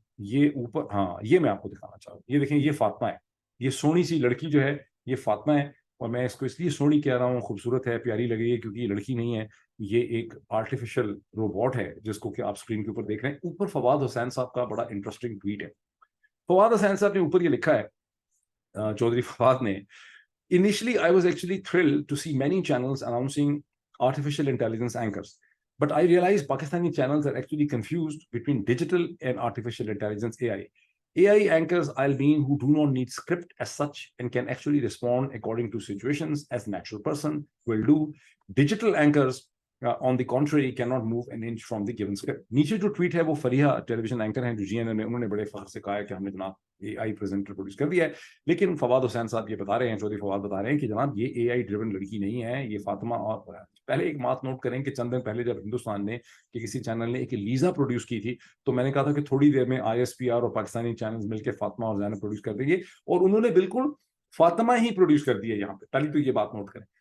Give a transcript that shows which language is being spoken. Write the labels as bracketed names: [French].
[Urdu] یہ اوپر, ہاں یہ میں آپ کو دکھانا چاہ رہا ہوں. یہ دیکھیں, یہ فاطمہ ہے, یہ سونی سی لڑکی جو ہے یہ فاطمہ ہے, اور میں اس کو اس لیے سونی کہہ رہا ہوں, خوبصورت ہے, پیاری لگ رہی ہے, کیونکہ یہ لڑکی نہیں ہے, یہ ایک آرٹیفیشل روبوٹ ہے جس کو کہ آپ اسکرین کے اوپر دیکھ رہے ہیں. اوپر فواد حسین صاحب کا بڑا انٹرسٹنگ ٹویٹ ہے. فواد حسین صاحب نے اوپر یہ لکھا ہے, چودھری فواد نے, [English] initially I was actually thrilled to see many channels announcing artificial intelligence anchors, but I realized Pakistani channels are actually confused between digital and artificial intelligence AI anchors I'll mean who do not need script as such and can actually respond according to situations as a natural person will do. Digital anchors on the contrary cannot move an inch from the given script. [Urdu] نیچے جو tweet ہے وہ فریحہ ٹیلی vision anchor ہیں جو جی N N میں, انہوں نے بڑے فخر سے کہا ہے کہ ہم نے جناب اے آئی پریزنٹر پروڈیوس کر دیا ہے. لیکن فواد حسین صاحب یہ بتا رہے ہیں, چودھری فواد بتا رہے ہیں کہ جناب یہ اے آئی ڈریون لڑکی نہیں ہے, یہ فاطمہ. اور پہلے ایک بات نوٹ کریں کہ چند دن پہلے جب ہندوستان نے کہ کسی چینل نے ایک لیزا پروڈیوس کی تھی, تو میں نے کہا تھا کہ تھوڑی دیر میں آئی ایس پی آر اور پاکستانی چینلز مل کے فاطمہ اور زینب پروڈیوس کر دیں گے, اور انہوں نے بالکل فاطمہ ہی پروڈیوس کر دی ہے یہاں پہ. پہلی تو یہ بات نوٹ کریں.